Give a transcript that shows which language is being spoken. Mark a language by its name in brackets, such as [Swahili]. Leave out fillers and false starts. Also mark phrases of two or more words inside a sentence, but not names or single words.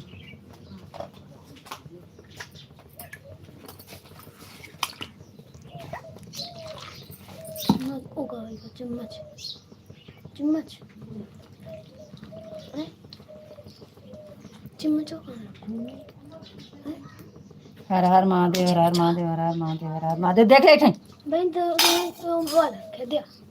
[Hindi] चम्मच चम्मच चम्मच हर हर महादेव, हर हर महादेव, हर हर महादेव, हर हर महादेव। देख ले बहन तो बोल के दिया